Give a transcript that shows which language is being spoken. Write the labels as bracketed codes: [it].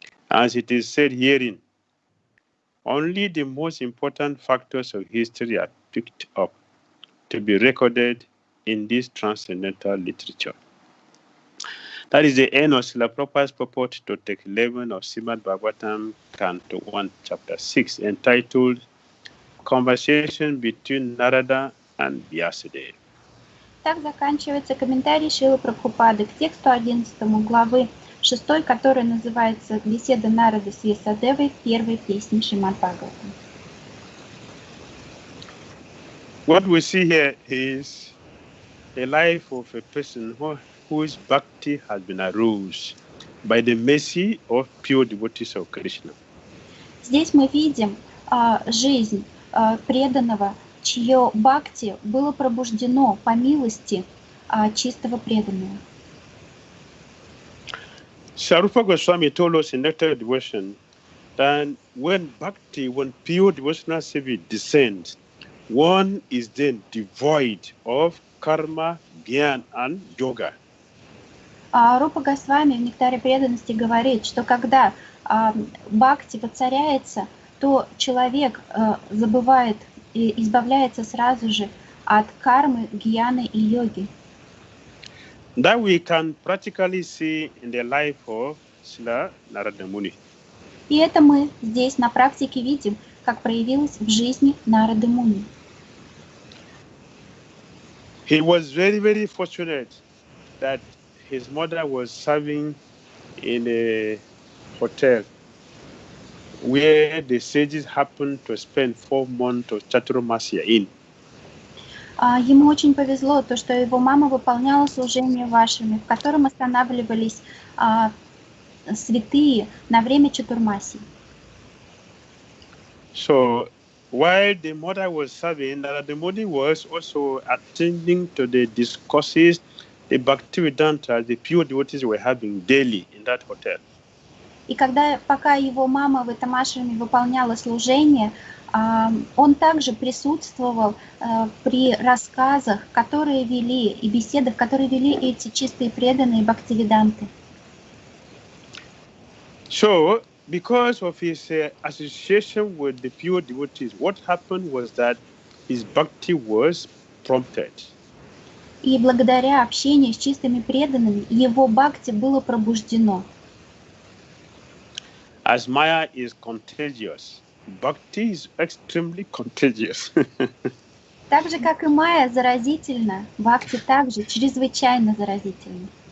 [en] As it is said herein, only the most important factors of history are picked up to be recorded in this transcendental literature. That is the end of Srila Prabhupada's purport to text 11 of Srimad Bhagavatam, Canto 1, Chapter 6, entitled Conversation between Narada and Vyasadeva. [ru] Так заканчивается комментарий Шрилы Прабхупады к тексту 11 главы 6, который называется «Беседа Нарады с Вьясадевой» в первой песне Шримад Бхагаватам. [en] What we see here is a life of a person whose bhakti has been aroused by the mercy of pure devotees of Krishna. [ru] Здесь мы видим жизнь преданного, чье бхакти было пробуждено по милости чистого преданного. [en] Sarupa Goswami told us in Nectar Devotion that when pure devotional service descends, one is then devoid of karma, gyan, and yoga. [ru] Рупа Госвами в Нектаре преданности говорит, что когда бхакти воцаряется, то человек забывает и избавляется сразу же от кармы, гьяны и йоги. [en] That we can practically see in the life of Srila Narada Muni. [ru] И это мы здесь на практике видим, как проявилось в жизни Нарады Муни. [en] He was very, very fortunate that his mother was serving in a hotel where the sages happened to spend 4 months of Chaturmasya in. [ru] Ему очень повезло, то, что его мама выполняла служение вашими, в котором останавливались святые на время Чатурмаси. [en] So, while the mother was serving, Narada Muni was also attending to the discourses the Bhaktivedanta, the pure devotees were having daily in that hotel. [ru] И пока его мама в этом ашраме выполняла служение, он также присутствовал при рассказах, которые вели, и беседах, которые вели эти чистые преданные Бхактивиданты. [en] So, because of his association with the pure devotees, what happened was that his bhakti was prompted. [ru] И благодаря общению с чистыми преданными, его бхакти было пробуждено. [en] As Maya is contagious, Bhakti is extremely contagious. [ru] Так же, как и Майя заразительна, Бхакти также чрезвычайно заразительна.